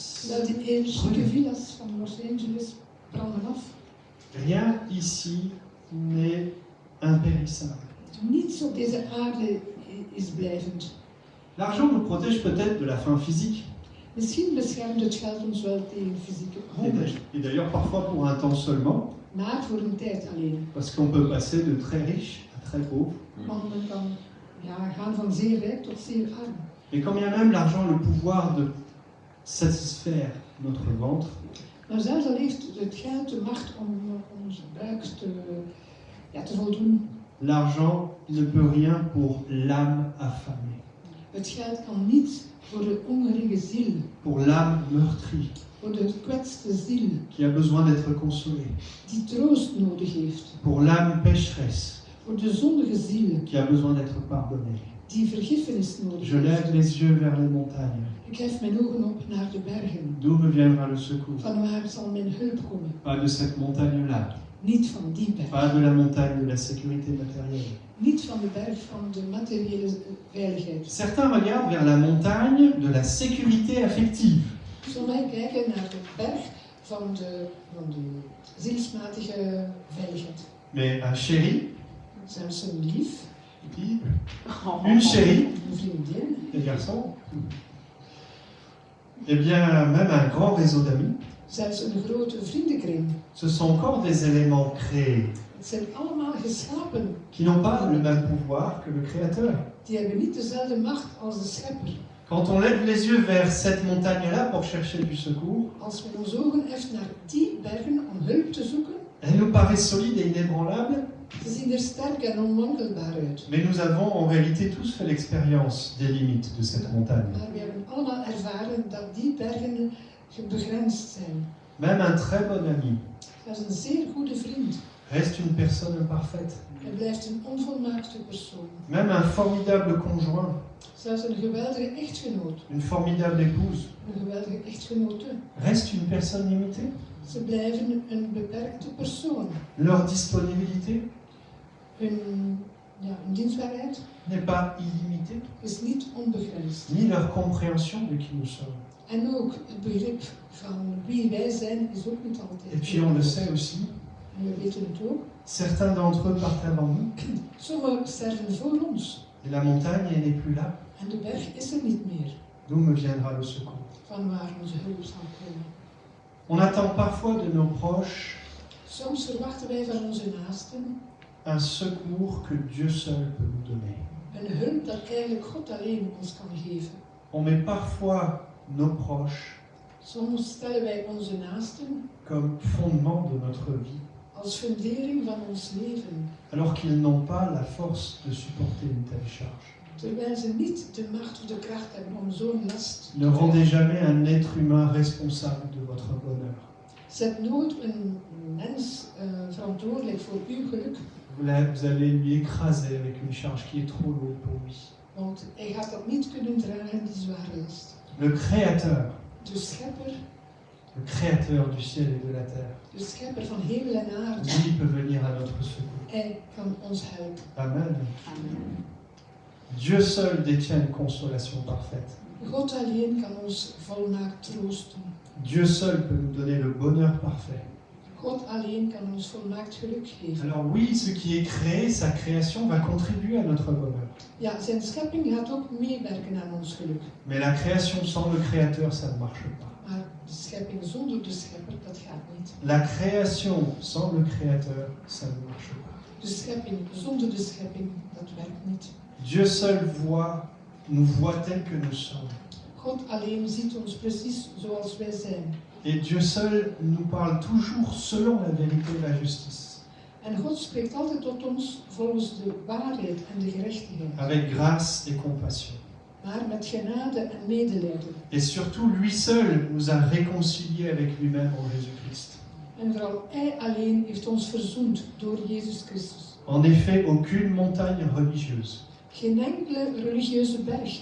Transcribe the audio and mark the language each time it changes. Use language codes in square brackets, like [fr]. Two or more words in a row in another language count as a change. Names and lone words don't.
[nl] Wel, die chique villas van Los Angeles branden af. [fr] rien ici n'est impérissable. [nl] Niets op deze aarde is blijvend. [fr] L'argent nous protège peut-être de la faim physique, [nl] Misschien beschermt het geld ons wel tegen fysieke honger, [fr] et d'ailleurs parfois pour un temps seulement, [nl] maar voor een tijd alleen. [fr] parce qu'on peut passer de très riche à très pauvre. [nl] Want men kan gaan van zeer rijk tot zeer arm. [fr] Et quand bien même l'argent a le pouvoir de satisfaire notre ventre, [nl] Maar zelfs al heeft het geld de macht om onze buik te voldoen, [fr] l'argent ne peut rien pour l'âme affamée, [nl] het geld kan niet voor de hongerige ziel, [fr] pour l'âme meurtrie, [nl] voor de gekwetste ziel, [fr] qui a besoin d'être consolée, [nl] die troost nodig heeft, [fr] pour l'âme pécheresse, [nl] voor de zondige ziel, [fr] qui a besoin d'être pardonnée. [nl] die vergiffenis nodig [fr] Je lève [nl] heeft. [fr] les yeux vers les montagnes. [nl] Ik hef mijn ogen op naar de bergen. [fr] D'où me viendra le secours? [nl] Van waar zal mijn hulp komen? [fr] Pas de cette montagne-là, [nl] Niet van die berg. [fr] pas de la montagne de la sécurité matérielle. [nl] Niet van de berg van de materiële veiligheid. [fr] Certains regardent vers la montagne de la sécurité affective. [nl] Sommigen kijken naar de berg van de zielsmatige veiligheid. [fr] Mais un chéri, [nl] Zelfs een lief, [fr] une chérie, [nl] een vriendin, [fr] les garçons, eh bien même un grand réseau d'amis, [nl] zelfs een grote vriendenkring. [fr] ce sont encore des éléments créés [nl] Het zijn allemaal geschapen. [fr] qui n'ont pas le même pouvoir que le Créateur. [nl] Die hebben niet dezelfde macht als de schepper. [fr] Quand on lève les yeux vers cette montagne-là pour chercher du secours, [nl] Als men onze ogen heft naar die bergen om hulp te zoeken, [fr] elle nous paraît solide et inébranlable, [nl] ze zien er sterk en onwankelbaar uit. [fr] mais nous avons en réalité tous fait l'expérience des limites de cette montagne. [nl] Maar we hebben allemaal ervaren dat die bergen begrensd zijn. [fr] Même un très bon ami [nl] Dat is een zeer goede vriend. [fr] reste une personne imparfaite. [nl] Hij blijft een onvolmaakte persoon. [fr] Même un formidable conjoint, [nl] Zelfs een geweldige echtgenoot, [fr] une formidable épouse, [nl] een geweldige echtgenote. [fr] reste une personne limitée. [nl] Ze blijven een beperkte persoon. [fr] Leur disponibilité [nl] Hun dienstbaarheid [fr] n'est pas illimitée, [nl] is niet onbegrensd. [fr] ni leur compréhension de qui nous sommes. [nl] En ook het begrip van wie wij zijn is ook niet [fr] Et [nl] altijd. [fr] puis on le sait aussi, [nl] En we weten het ook. [fr] certains d'entre eux partent avant nous, [nl] Sommigen sterven voor ons. [fr] et la montagne, elle n'est plus là. [nl] En de berg is er niet meer. [fr] D'où me viendra le secours? [nl] Van waar onze hulp zal komen. [fr] On attend parfois de nos proches [nl] Soms verwachten wij van onze naasten [fr] un secours que Dieu seul peut nous donner. [nl] een hulp dat eigenlijk God alleen ons kan geven. [fr] On met parfois nos proches [nl] Soms stellen wij onze naasten [fr] comme fondement de notre vie, [nl] als fundering van ons leven, [fr] alors qu'ils n'ont pas la force de supporter une telle charge. [nl] terwijl ze niet de macht of de kracht hebben om zo'n last te [fr] Ne rendez [nl] dragen. [fr] jamais un être humain responsable de votre bonheur. [nl] Zet nooit een mens verantwoordelijk voor uw geluk, [fr] Vous allez lui écraser avec une charge qui est trop lourde pour lui. [nl] want hij gaat dat niet kunnen dragen, die zware last. [fr] Le Créateur, [nl] De schepper, [fr] le Créateur du ciel et de la terre, [nl] de schepper van hemel en aarde, [fr] lui peut venir à notre secours. [nl] hij kan ons helpen. Amen. [fr] Dieu seul détient une consolation parfaite. [nl] God alleen kan ons volmaakt troosten. [fr] Dieu seul peut nous donner le bonheur parfait. [nl] God alleen kan ons volmaakt geluk geven. [fr] Alors oui, ce qui est créé, sa création, va contribuer à notre bonheur. [nl] Ja, zijn schepping gaat ook meewerken aan ons geluk. [fr] Mais la création sans le Créateur, ça ne marche pas. [nl] Maar De schepping zonder de schepper, dat gaat niet. [fr] La création sans le créateur, ça ne marche pas. [nl] De schepping zonder de schepping, dat werkt niet. [fr] Dieu seul nous voit tel que nous sommes. [nl] God alleen ziet ons precies zoals wij zijn. [fr] Et Dieu seul nous parle toujours selon la vérité et la justice. [nl] En God spreekt altijd tot ons volgens de waarheid en de gerechtigheid. [fr] Avec grâce et compassion. [nl] Maar met genade en medelijden. [fr] Et surtout, lui seul nous a réconciliés avec lui-même en Jésus-Christ. [nl] En vooral Hij alleen heeft ons verzoend door Jezus Christus. [fr] En effet, aucune montagne religieuse, [nl] Geen enkele religieuze berg,